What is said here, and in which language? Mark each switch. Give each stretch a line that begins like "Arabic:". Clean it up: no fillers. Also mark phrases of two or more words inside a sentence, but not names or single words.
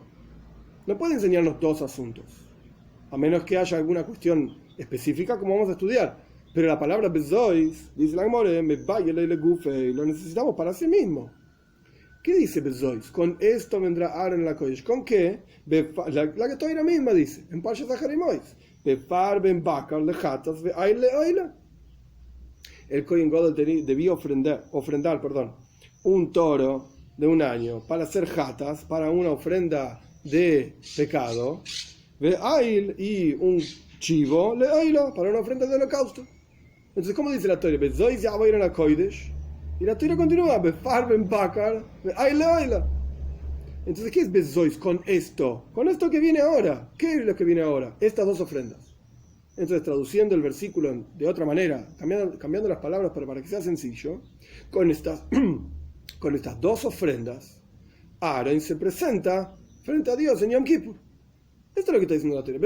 Spanish: No puede enseñarnos 2 asuntos, a menos que haya alguna cuestión específica como vamos a estudiar. Pero la palabra bezois, dice la Gemara,
Aramaic: מיבעי ליה לגופיה,
Spanish: lo necesitamos para sí mismo. ¿Qué dice Bezois? Con esto vendrá Aaron en la Kodesh. ¿Con qué? La que Toira misma dice, en Parshas Zaharimois.
Hebrew: בפר בן בקר לחטאת ואיל לעולה.
Spanish: El Kohen Gadol debía ofrendar, un toro de un año para hacer jatas, para una ofrenda de pecado, ve'ail, y un chivo
Hebrew: לעולה,
Spanish: para una ofrenda de holocausto. Entonces, ¿cómo dice la Torah? Bezois ya va a ir a la Kodesh. Y la Torah continúa,
Hebrew: בפר בן בקר, ואיל לעולה.
Spanish: Entonces, ¿qué es Bezois con esto? Con esto que viene ahora. ¿Qué es lo que viene ahora? Estas 2 ofrendas. Entonces, traduciendo el versículo de otra manera, cambiando las palabras para que sea sencillo, con estas 2 ofrendas, Aaron se presenta frente a Dios en Yom Kippur. Esto es lo que está diciendo la Torah.